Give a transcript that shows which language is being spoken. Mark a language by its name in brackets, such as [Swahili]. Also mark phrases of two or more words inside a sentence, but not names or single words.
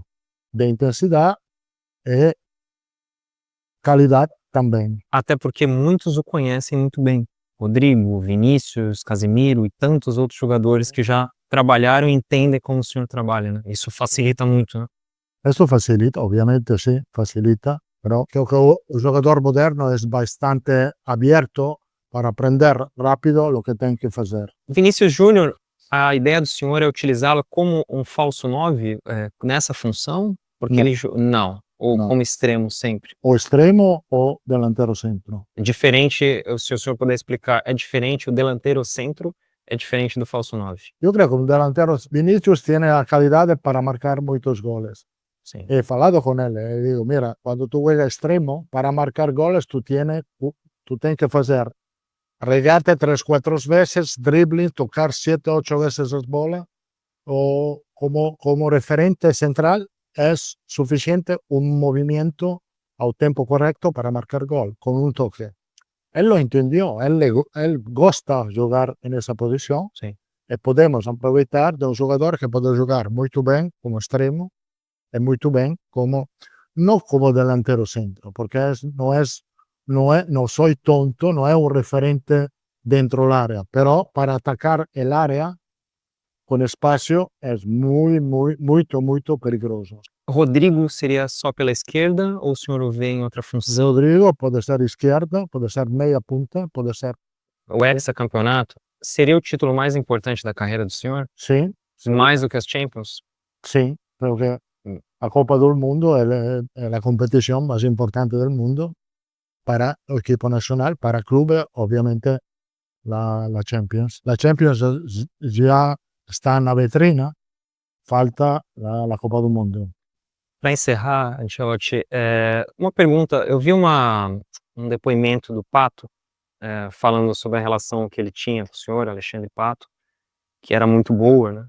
[Portuguese] De intensidade e qualidade também. Até porque muitos o conhecem muito bem. Rodrigo, Vinícius, Casemiro e tantos outros jogadores que já trabalharam e entendem como o senhor trabalha, né? Isso facilita muito, né? Isso facilita, obviamente, sim, facilita, [Spanish] pero creo que [Portuguese] o jogador moderno é bastante aberto para aprender rápido o que tem que fazer. Vinícius Júnior, a ideia do senhor é utilizá-lo como um falso 9 nessa função? Porque Não. ele não, ou Não. como extremo sempre. O extremo ou [Spanish] delantero centro. [Portuguese] Diferente, se o senhor puder explicar, é diferente o delanteiro centro, é diferente do falso 9. Eu creio que o delantero Vinícius tem a qualidade para marcar muitos goles. Sim. [Spanish] He falado con él, le digo, mira, cuando tú juegas extremo, para marcar goles, tú tienes que hacer regate 3, 4 veces, dribbling, tocar 7, 8 veces las bolas, o como referente central es suficiente un movimiento al tiempo correcto para marcar gol, con un toque. Él lo entendió, él gusta jugar en esa posición, Sí. y podemos aprovechar de un jugador que puede jugar muy bien como extremo, [Portuguese] e muito bem não como [Spanish] delantero centro, [Portuguese] porque não sou tonto, não é um referente dentro da área, pero para atacar a área com espaço é muito perigoso. Rodrigo seria só pela esquerda ou o senhor o vê em outra função? Rodrigo pode ser esquerda, pode ser meia punta, pode ser... O hexacampeonato seria o título mais importante da carreira do senhor? Sim, Mais do que as Champions? sim, porque a Copa do Mundo é a competição mais importante do mundo para o equipo nacional, para o clube, [Spanish] obviamente, la Champions. [Portuguese] La Champions já está na vitrina, falta a Copa do Mundo. Para encerrar, Ancelotti, uma pergunta. Eu vi um depoimento do Pato falando sobre a relação que ele tinha com o senhor, Alexandre Pato, que era muito boa, né?